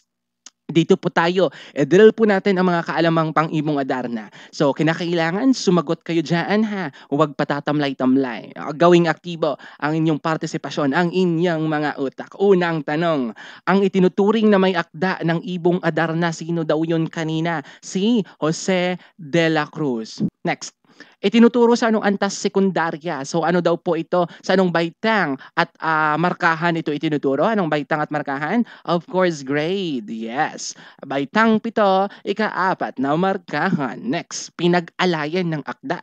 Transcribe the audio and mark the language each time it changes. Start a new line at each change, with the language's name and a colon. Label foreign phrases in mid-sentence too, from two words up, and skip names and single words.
Filipino: Dito po tayo, drill po natin ang mga kaalamang pang-Ibong Adarna. So, kinakailangan sumagot kayo dyan ha. Huwag patatamlay-tamlay. Gawing aktibo ang inyong partisipasyon, ang inyong mga utak. Unang tanong, ang itinuturing na may akda ng Ibong Adarna, sino daw yun kanina? Si Jose de la Cruz. Next. Itinuturo sa anong antas sekundarya. So ano daw po ito? Sa anong baitang at markahan ito itinuturo? Anong baitang at markahan?
English: Of course, grade. Yes.
Filipino: Baitang 7, ika-4 na markahan. Next, pinag-alayan ng akda.